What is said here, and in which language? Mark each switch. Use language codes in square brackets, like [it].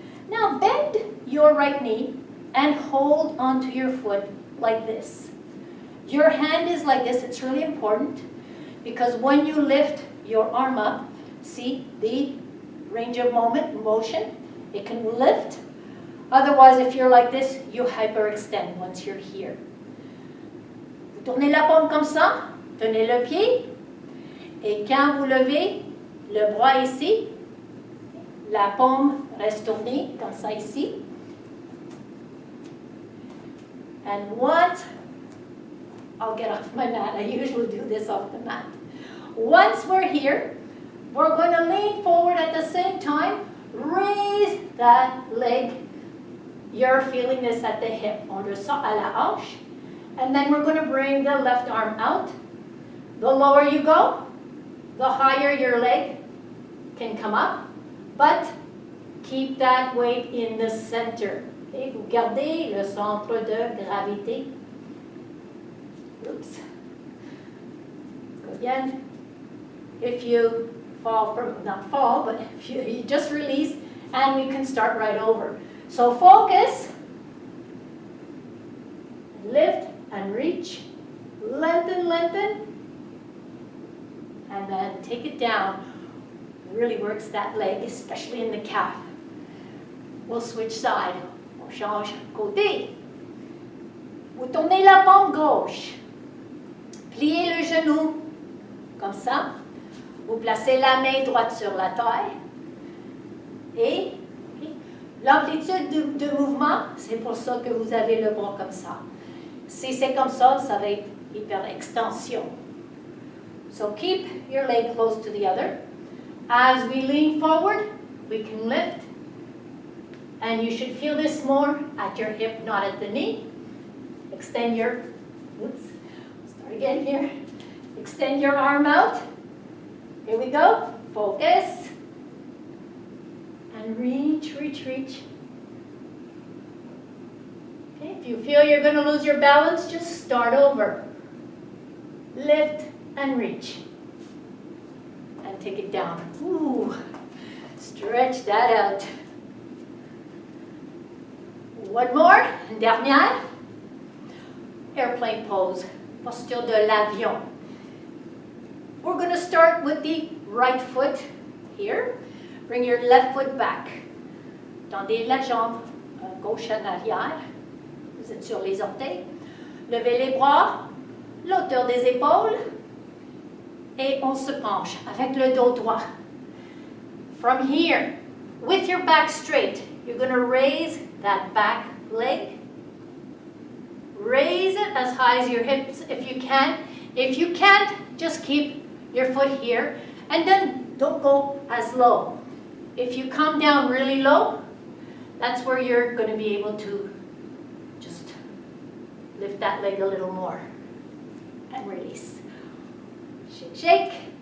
[en] Now bend your right knee and hold onto your foot like this. Your hand is like this. It's really important because when you lift your arm up, see the range of motion, it can lift. Otherwise, if you're like this, you hyperextend once you're here. [fr] Vous tournez la paume comme ça, tenez le pied, et quand vous levez le bras ici, la paume reste tournée comme ça ici. [en] And once, I'll get off my mat. I usually do this off the mat. Once we're here, we're going to lean forward at the same time. Raise that leg. You're feeling this at the hip. [fr] On descend à la hanche. [en] And then we're going to bring the left arm out. The lower you go, the higher your leg can come up. But keep that weight in the center. Okay? [fr] Vous gardez le centre de gravité. [en] Oops. Let's go again. If you fall from, not fall, but if you just release, and we can start right over. So focus, lift and reach, lengthen, lengthen, and then take it down. Really works that leg, especially in the calf. We'll switch side. [fr] On change côté. Vous tournez la paume gauche. Pliez le genou, comme ça. Vous placez la main droite sur la taille. Et l'amplitude de mouvement, c'est pour ça que vous avez le bras comme ça. Si c'est comme ça, ça va être hyper extension. [en] So keep your leg close to the other. As we lean forward, we can lift. And you should feel this more at your hip, not at the knee. Extend your, oops, start again here. Extend your arm out. Here we go. Focus. And reach, reach, reach. Okay, if you feel you're going to lose your balance, just start over. Lift and reach. And take it down. Ooh, stretch that out. One more, [fr] une dernière. [en] Airplane pose, [fr] posture de l'avion. [en] We're going to start with the right foot here. Bring your left foot back. [fr] Tendez la jambe gauche en arrière. Vous êtes sur les orteils. Levez les bras, l'auteur des épaules. Et on se penche avec le dos droit. [en] From here, with your back straight, you're going to raise that back leg. Raise it as high as your hips if you can. If you can't, just keep your foot here. And then don't go as low. If you come down really low, that's where you're going to be able to just lift that leg a little more. And release. Shake, shake.